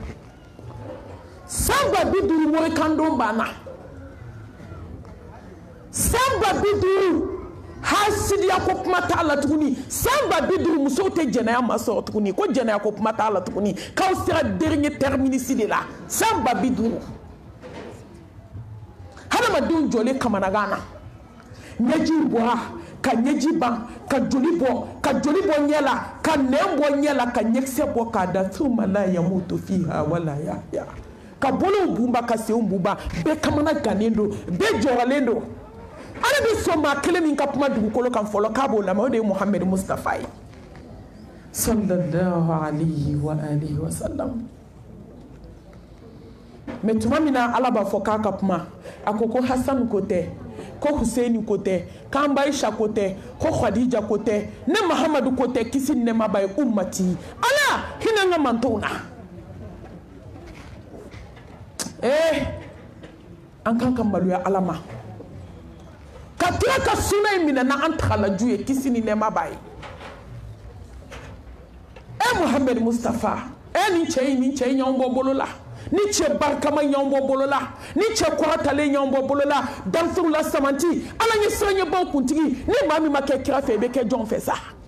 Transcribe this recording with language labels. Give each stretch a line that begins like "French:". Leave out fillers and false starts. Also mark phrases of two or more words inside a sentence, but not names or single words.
Bambara: samba biduru morikandon bana samba biduru hasidiya ko kuma ta Allah tuguni samba biduru muso te jɛnɛya ma sɔrɔ tuguni ko jɛnɛya ko kuma ta Allah tuguni k'aw sera
French: dernier terminus de la
Bambara: samba biduru hadamadenw jɔlen kamanagan na ɲɛji bɔra ka ɲɛji ban ka joli bɔ ɲɛ la ka nɛn bɔ ɲɛ la ka ɲɛkisɛ bɔ k'a da
Arabic: ثم لا يموت فيها ولا يحيى
Bambara: ka bolow bunba ka senw bunba bɛɛ kamana gannen don bɛɛ jɔrɔlen don ala bɛ sɔn maa kelen min ka kuma dugukolo kan fɔlɔ k'a b'o lamɛn o de ye Muhammad Mustafa ye
Arabic: صلى الله عليه وآله وسلم
Bambara: mais tuma min na ala b'a fɔ k'a ka kuma a ko Hasan ko tɛ ko Huseini ko tɛ k'an ba Aisha ko tɛ ko Khadija ko tɛ ne Muhammadu ko tɛ kisi ni nɛɛma b'a ye ummati ala hinɛ n ka mantonw na an kan ka maloya ala ma ka tila ka suna in minɛ na an tagalaju ye kisi ni nɛɛma b'a ye Muhammad Mustafa ni cɛ in ɲɔgɔn bɔ bolo la ni cɛ barikama ɲɔgɔn bɔ bolo la ni cɛ kɔrɔtalen ɲɔgɔn bɔ bolo la danfuru la samanti ala ɲɛ siranɲɛbaw kuntigi ni maa min ma kɛ kira fɛ i bɛ kɛ jɔn fɛ sa